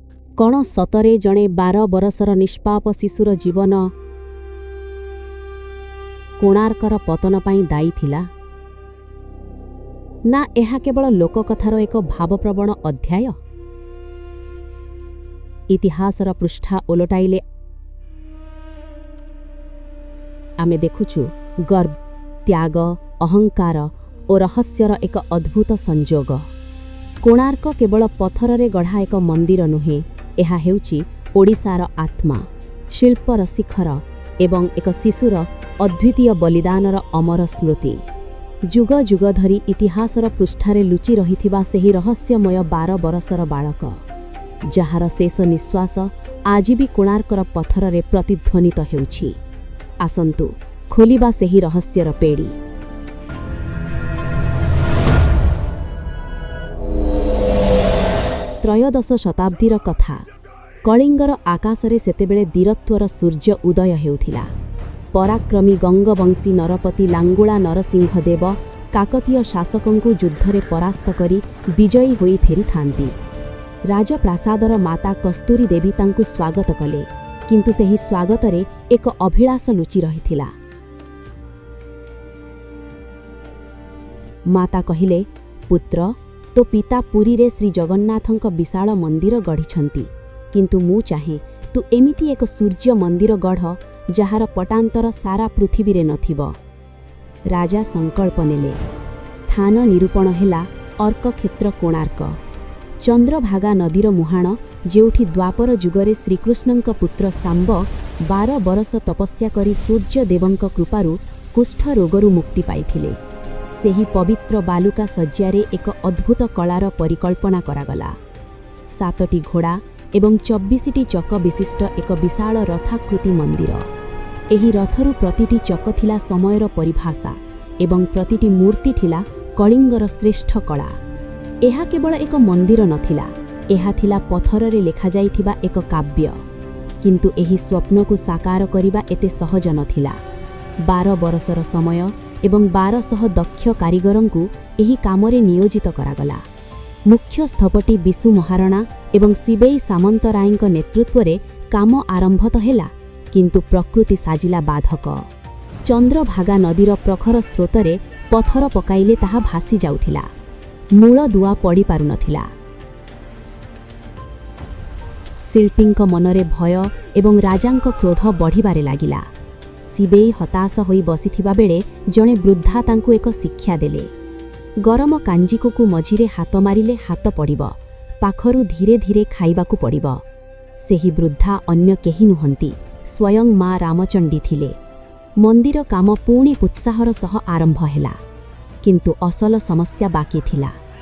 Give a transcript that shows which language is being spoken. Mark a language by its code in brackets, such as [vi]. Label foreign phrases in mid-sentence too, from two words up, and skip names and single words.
[or] କଣ ସତରେ ଜଣେ 12 ବର୍ଷର ନିଷ୍ପାପ ଶିଶୁର ଜୀବନ କୋଣାର୍କର ପତନ ପାଇଁ ଦାୟୀ ଥିଲା? ନା ଏହା କେବଳ ଲୋକକଥାର ଏକ ଭାବପ୍ରବଣ ଅଧ୍ୟାୟ? ଇତିହାସର ପୃଷ୍ଠା ଓଲଟାଇଲେ ଆମେ ଦେଖୁଛୁ ଗର୍ବ, ତ୍ୟାଗ, ଅହଂକାର ଓ ରହସ୍ୟର ଏକ ଅଦ୍ଭୁତ ସଂଯୋଗ। କୋଣାର୍କ କେବଳ ପଥରରେ ଗଢ଼ା ଏକ ମନ୍ଦିର ନୁହେଁ, ଏହା ହେଉଛି ଓଡ଼ିଶାର ଆତ୍ମା, ଶିଳ୍ପର ଶିଖର ଏବଂ ଏକ ଶିଶୁର ଅଦ୍ୱିତୀୟ ବଳିଦାନର ଅମର ସ୍ମୃତି। ଯୁଗ ଯୁଗ ଧରି ଇତିହାସର ପୃଷ୍ଠାରେ ଲୁଚି ରହିଥିବା ସେହି ରହସ୍ୟମୟ 12 ବର୍ଷର ବାଳକ, ଯାହାର ଶେଷ ନିଶ୍ୱାସ ଆଜି ବି କୋଣାର୍କର ପଥରରେ ପ୍ରତିଧ୍ୱନିତ ହେଉଛି। ଆସନ୍ତୁ ଖୋଲିବା ସେହି ରହସ୍ୟର ପେଡ଼ି। ତ୍ରୟୋଦଶ ଶତାବ୍ଦୀର କଥା। କଳିଙ୍ଗର ଆକାଶରେ ସେତେବେଳେ ବୀରତ୍ୱର ସୂର୍ଯ୍ୟ ଉଦୟ ହେଉଥିଲା। ପରାକ୍ରମୀ ଗଙ୍ଗବଂଶୀ ନରପତି ଲାଙ୍ଗୁଳା ନରସିଂହଦେବ କାକତୀୟ ଶାସକଙ୍କୁ ଯୁଦ୍ଧରେ ପରାସ୍ତ କରି ବିଜୟୀ ହୋଇ ଫେରିଥାନ୍ତି। ରାଜପ୍ରାସାଦର ମାତା କସ୍ତୁରୀ ଦେବୀ ତାଙ୍କୁ ସ୍ୱାଗତ କଲେ, କିନ୍ତୁ ସେହି ସ୍ୱାଗତରେ ଏକ ଅଭିଳାଷ ଲୁଚି ରହିଥିଲା। ମାତା କହିଲେ, ପୁତ୍ର, ତୋ ପିତା ପୁରୀରେ ଶ୍ରୀ ଜଗନ୍ନାଥଙ୍କ ବିଶାଳ ମନ୍ଦିର ଗଢ଼ିଛନ୍ତି, କିନ୍ତୁ ମୁଁ ଚାହେଁ ତୁ ଏମିତି ଏକ ସୂର୍ଯ୍ୟ ମନ୍ଦିର ଗଢ଼ ଯାହାର ପଟାନ୍ତର ସାରା ପୃଥିବୀରେ ନଥିବ। ରାଜା ସଂକଳ୍ପ ନେଲେ। ସ୍ଥାନ ନିରୂପଣ ହେଲା ଅର୍କ କ୍ଷେତ୍ର କୋଣାର୍କ। ଚନ୍ଦ୍ରଭାଗା ନଦୀର ମୁହାଣ, ଯେଉଁଠି ଦ୍ୱାପର ଯୁଗରେ ଶ୍ରୀକୃଷ୍ଣଙ୍କ ପୁତ୍ର ସାମ୍ବ 12 ବର୍ଷ ତପସ୍ୟା କରି ସୂର୍ଯ୍ୟ ଦେବଙ୍କ କୃପାରୁ କୁଷ୍ଠ ରୋଗରୁ ମୁକ୍ତି ପାଇଥିଲେ। ସେହି ପବିତ୍ର ବାଲୁକା ଶଯ୍ୟାରେ ଏକ ଅଦ୍ଭୁତ କଳାର ପରିକଳ୍ପନା କରାଗଲା। 7ଟି ଘୋଡ଼ା ଏବଂ 24ଟି ଚକ ବିଶିଷ୍ଟ ଏକ ବିଶାଳ ରଥାକୃତି ମନ୍ଦିର। ଏହି ରଥରୁ ପ୍ରତିଟି ଚକ ଥିଲା ସମୟର ପରିଭାଷା ଏବଂ ପ୍ରତିଟି ମୂର୍ତ୍ତି ଥିଲା କଳିଙ୍ଗର ଶ୍ରେଷ୍ଠ କଳା। ଏହା କେବଳ ଏକ ମନ୍ଦିର ନଥିଲା, ଏହା ଥିଲା ପଥରରେ ଲେଖା ଯାଇଥିବା ଏକ କାବ୍ୟ। କିନ୍ତୁ ଏହି ସ୍ୱପ୍ନକୁ ସାକାର କରିବା ଏତେ ସହଜ ନଥିଲା। 12 ବର୍ଷର ସମୟ ଏବଂ 1200 ଦକ୍ଷ କାରିଗରଙ୍କୁ ଏହି କାମରେ ନିୟୋଜିତ କରାଗଲା। ମୁଖ୍ୟ ସ୍ଥପତି ବିଶୁ ମହାରଣା ଏବଂ ଶିବେଇ ସାମନ୍ତରାୟଙ୍କ ନେତୃତ୍ୱରେ କାମ ଆରମ୍ଭ ତ ହେଲା, କିନ୍ତୁ ପ୍ରକୃତି ସାଜିଲା ବାଧକ। ଚନ୍ଦ୍ରଭାଗା ନଦୀର ପ୍ରଖର ସ୍ରୋତରେ ପଥର ପକାଇଲେ ତାହା ଭାସି ଯାଉଥିଲା। ମୂଳ ଦୁଆ ପଡ଼ି ପାରୁ ନଥିଲା। ଶିଳ୍ପୀଙ୍କ ମନରେ ଭୟ ଏବଂ ରାଜାଙ୍କ କ୍ରୋଧ ବଢ଼ିବାରେ ଲାଗିଲା। ଶିବେଇ ହତାଶ ହୋଇ ବସିଥିବା ବେଳେ ଜଣେ ବୃଦ୍ଧା ତାଙ୍କୁ ଏକ ଶିକ୍ଷା ଦେଲେ। ଗରମ କାଞ୍ଜିକୁ ମଝିରେ ହାତ ମାରିଲେ ହାତ ପୋଡ଼ିବ, ପାଖରୁ ଧୀରେ ଧୀରେ ଖାଇବାକୁ ପଡ଼ିବ। ସେହି ବୃଦ୍ଧା ଅନ୍ୟ କେହି ନୁହନ୍ତି, ସ୍ୱୟଂ ମା' ରାମଚଣ୍ଡୀ ଥିଲେ। ମନ୍ଦିର କାମ ପୁଣି ଉତ୍ସାହର ସହ ଆରମ୍ଭ ହେଲା, କିନ୍ତୁ ଅସଲ ସମସ୍ୟା ବାକି ଥିଲା।